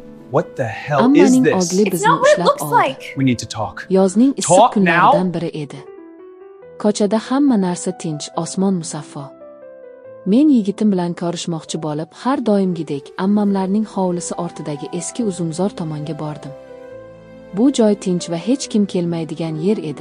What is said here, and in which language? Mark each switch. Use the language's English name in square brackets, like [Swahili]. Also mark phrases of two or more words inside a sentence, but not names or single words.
[English] What the hell is [Uzbek] Ammaning [English] this? [Uzbek] ogli [English] It's [Uzbek] bizni [English] not what it [Uzbek] ushlab [English] looks [Uzbek] oldi. [English] like. We need to talk. [Uzbek] Yozning issiq [English] Talk [Uzbek] kunlaridan [English] now? [Uzbek] biri edi. Ko'chada hamma narsa tinch, osmon musaffo. Men yigitim bilan ko'rishmoqchi bo'lib, har doimgidek ammamlarning hovlisi ortidagi eski uzumzor tomonga bordim. Bu joy tinch va hech kim kelmaydigan yer edi.